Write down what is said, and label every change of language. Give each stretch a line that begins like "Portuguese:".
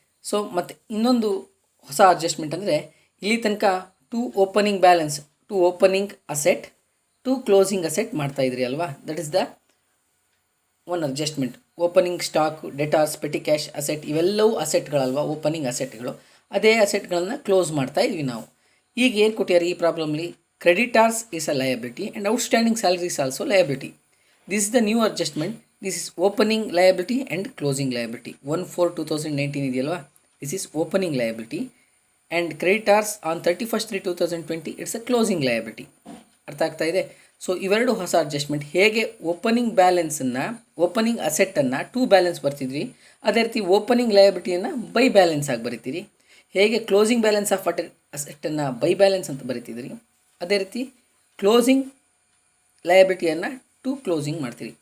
Kannada: So ಮತ್ತು ಇನ್ನೊಂದು ಹೊಸ ಅಡ್ಜಸ್ಟ್ಮೆಂಟ್ ಅಂದರೆ ಇಲ್ಲಿ ತನಕ to opening balance, to opening asset, to closing asset ಮಾಡ್ತಾಯಿದ್ರಿ ಅಲ್ವಾ.
English: That is the one adjustment. Opening stock, debtors, petty cash asset
Kannada: ಇವೆಲ್ಲವೂ ಅಸೆಟ್ಗಳಲ್ವ, ಓಪನಿಂಗ್ ಅಸೆಟ್ಗಳು. ಅದೇ ಅಸೆಟ್ಗಳನ್ನ ಕ್ಲೋಸ್ ಮಾಡ್ತಾ ಇದ್ವಿ ನಾವು. ಈಗ ಏನು ಕೊಟ್ಟಿದ್ದಾರೆ ಈ ಪ್ರಾಬ್ಲಮ್ಲಿ,
English: creditors is a liability and outstanding salary is also liability. This is the new adjustment. This is opening liability and closing liability. 1/4/2019
Kannada: ಇದೆಯಲ್ವಾ,
English: this is opening liability and creditors on 31/3/2020 it's a closing liability.
Kannada: ಅರ್ಥ ಆಗ್ತಾ ಇದೆ? So ಇವೆರಡು ಹೊಸ adjustment. ಹೇಗೆ opening ಬ್ಯಾಲೆನ್ಸನ್ನು, opening ಅಸೆಟ್ಟನ್ನು to balance ಬರ್ತಿದ್ವಿ, ಅದೇ ರೀತಿ ಓಪನಿಂಗ್ ಲಯಬಿಲಿಟಿಯನ್ನು ಬೈ ಬ್ಯಾಲೆನ್ಸ್ ಆಗಿ ಬರಿತೀರಿ. ಹೇಗೆ closing balance of ಅಸೆಟ್ಟನ್ನು by balance ಅಂತ ಬರಿತಿದ್ರಿ, ಅದೇ ರೀತಿ ಕ್ಲೋಸಿಂಗ್ ಲಯಬಿಲಿಟಿಯನ್ನು ಟು ಕ್ಲೋಸಿಂಗ್ ಮಾಡ್ತೀರಿ.